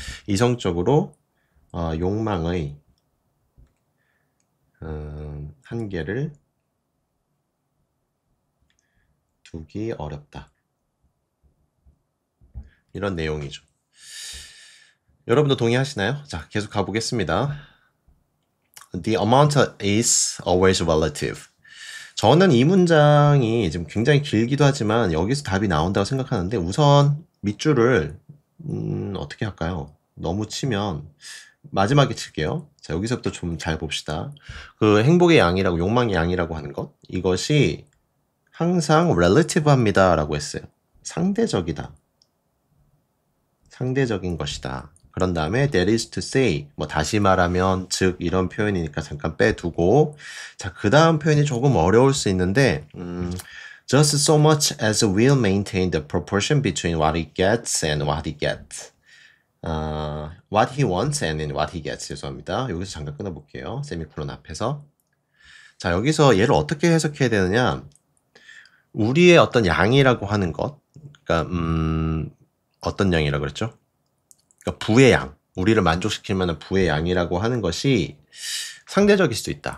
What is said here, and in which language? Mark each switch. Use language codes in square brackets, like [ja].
[ko] 이성적으로 욕망의 한계를 두기 어렵다. 이런 내용이죠. 여러분도 동의하시나요? 자, 계속 가보겠습니다. [en] The amount is always relative. [ko] 저는 이 문장이 지금 굉장히 길기도 하지만 여기서 답이 나온다고 생각하는데 우선 밑줄을 어떻게 할까요? 너무 치면 마지막에 칠게요. 자, 여기서부터 좀 잘 봅시다. 그 행복의 양이라고, 욕망의 양이라고 하는 것, 이것이 항상 relative 합니다 라고 했어요. 상대적이다. 상대적인 것이다. 그런 다음에 [en] that is to say, [ko] 뭐 다시 말하면, 즉 이런 표현이니까 잠깐 빼두고, 자, 그 다음 표현이 조금 어려울 수 있는데 [en] just so much as will maintain the proportion between what he gets [ko] and what he gets. [en] what he wants and what he gets. [ko] 죄송합니다. 여기서 잠깐 끊어볼게요. 세미콜론 앞에서. 자, 여기서 얘를 어떻게 해석해야 되느냐? 우리의 어떤 양이라고 하는 것, 그러니까 어떤 양이라고 그랬죠? 그러니까 부의 양, 우리를 만족시킬 만한 부의 양이라고 하는 것이 상대적일 수도 있다.